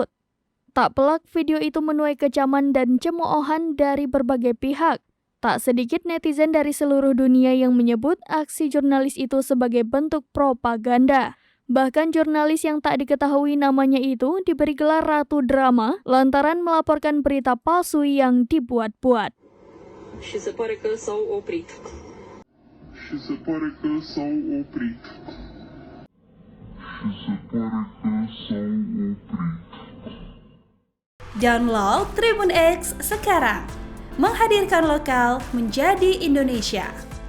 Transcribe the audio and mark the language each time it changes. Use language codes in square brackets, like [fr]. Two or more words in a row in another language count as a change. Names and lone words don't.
[id] Tak pelak, video itu menuai kecaman dan cemoohan dari berbagai pihak. Tak sedikit netizen dari seluruh dunia yang menyebut aksi jurnalis itu sebagai bentuk propaganda. Bahkan jurnalis yang tak diketahui namanya itu diberi gelar Ratu Drama lantaran melaporkan berita palsu yang dibuat-buat. [ro] Și se pare că s-au oprit. Și se pare că s-au oprit. Și se pare că s-au oprit. [id] Download Tribun X sekarang. Menghadirkan lokal menjadi Indonesia.